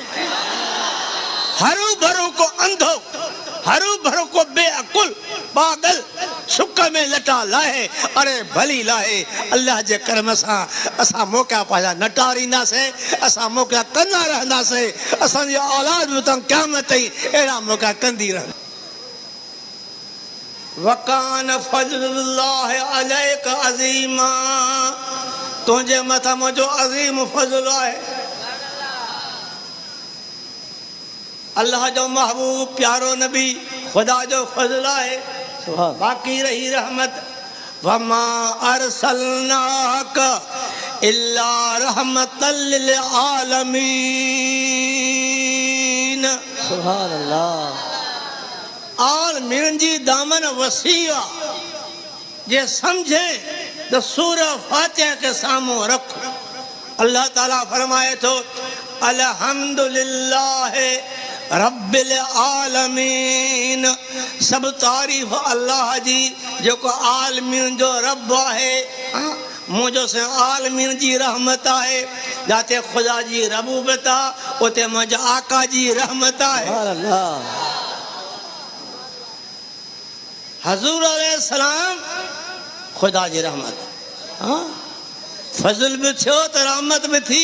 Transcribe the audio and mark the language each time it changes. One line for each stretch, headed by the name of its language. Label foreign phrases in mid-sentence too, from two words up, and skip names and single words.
Sindhi: हरू भरू को अंधो, हरू भरू को बेअकुल पागल शुक में लटा लाहे, अरे भली लाहे। अल्लाह जे करम सां असां मौक़ा पंहिंजा न टारींदासीं, असां मौक़ा कंदा रहंदासीं। असांजी औलाद बि तव्हां क़यामत ताईं अहिड़ा मौक़ा कंदी रहंदी।
Arabic: وكان فضل الله عليك عظيما,
Sindhi: तुंहिंजे मथां मुंहिंजो अज़ीम फज़ल आहे। अल्लाह जो महबूब प्यारो नबी ख़ुदा जो फज़ल आहे। बाक़ी रही रहमत
Arabic: وما أرسلناك إلا رحمة للعالمين. سبحان الله.
Sindhi: आलमीन जी दामन वसी आहे। जे समझे तो सूरह फातिहा के साम्हूं रख। अल्लाह ताला फरमाए थो
Arabic: الحمد لله رب العالمين,
Sindhi: सब तारीफ़ अल्लाह जी जेको आलमीन जो रब आहे। मुंहिंजो से आलमीन जी रहमत आहे। जिते ख़ुदा जी रबूबत आहे उते मुंहिंजे आका जी रहमत आहे। हज़ूर अलैहिस्सलाम ख़ुदा जी रहमत, फज़ल भी थियो त रहमत भी थी।